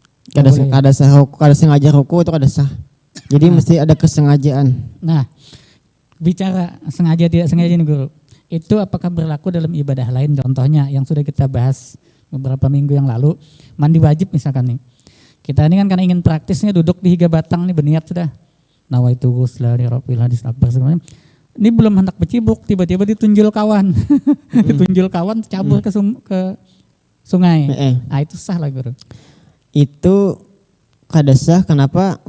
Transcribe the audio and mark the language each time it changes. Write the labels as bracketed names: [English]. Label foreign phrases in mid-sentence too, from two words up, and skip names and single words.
[Banjar] Kada sengaja ruku itu kada sah. Jadi mesti ada kesengajaan. [Indonesian] Nah, bicara sengaja tidak sengaja nih guru, itu apakah berlaku dalam ibadah lain? Contohnya yang sudah kita bahas beberapa minggu yang lalu, mandi wajib misalkan nih. [Banjar] Kita ini kan karena ingin praktisnya duduk di higa batang nih berniat sudah. [Arabic] نويت غسلا لرب الحدث أكبر [Banjar] semuanya. Ini belum hendak bercibuk, tiba-tiba ditunjul kawan. Ditunjul kawan cabur ke sungai. Nah, itu sah lah guru. Itu kada sah. Kenapa?